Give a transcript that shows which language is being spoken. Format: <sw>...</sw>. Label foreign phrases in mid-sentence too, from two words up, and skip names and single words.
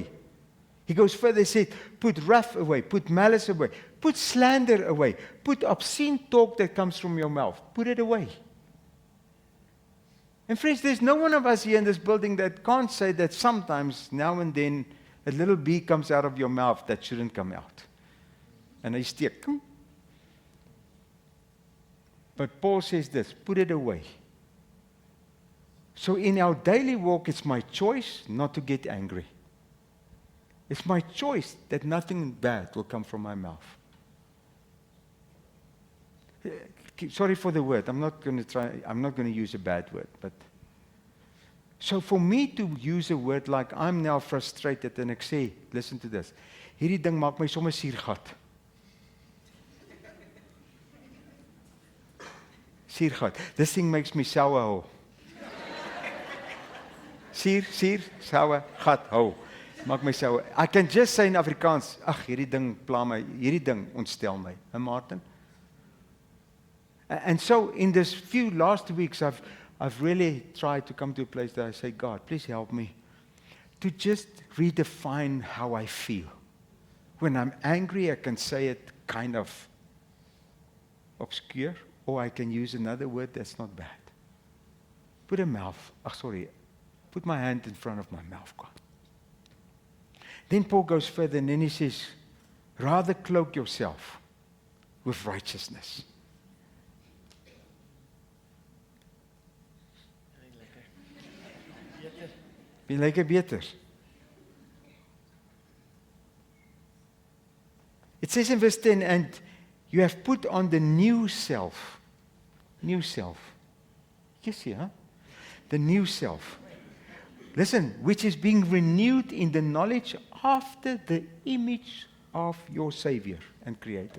<en>He goes further, he says, put wrath away, put malice away, put slander away, put obscene talk that comes from your mouth. Put it away. And friends, there's no one of us here in this building that can't say that sometimes, now and then, a little bee comes out of your mouth that shouldn't come out.</en> <af>And hy steek.</af> <en>But Paul says this, put it away. So in our daily walk, it's my choice not to get angry. It's my choice that nothing bad will come from my mouth. Sorry for the word. I'm not going to use a bad word. But so for me to use a word like I'm now frustrated and</en> <af>ek sê,</af> <en>listen to this.</en> <af>Hierdie ding maak my sommer suurgat. Suurgat.</af> <en>This thing makes me sour hou.</en> <af>Suur, sour, gat hou. Maak my sour.</af> <en>I can just say in Afrikaans,</en> <af>ag, hierdie ding pla my, hierdie ding ontstel my. Hè, Martin?</af> <en>And so in this few last weeks, I've really tried to come to a place that I say, God, please help me to just redefine how I feel. When I'm angry, I can say it kind of obscure, or I can use another word that's not bad. Put my hand in front of my mouth, God. Then Paul goes further and then he says, rather cloak yourself with righteousness.</en> <af>Be lekker beter.</af> <en>It says in verse 10, and you have put on the new self. New self. Yes, yeah. The new self. Listen, which is being renewed in the knowledge after the image of your Savior and Creator.</en>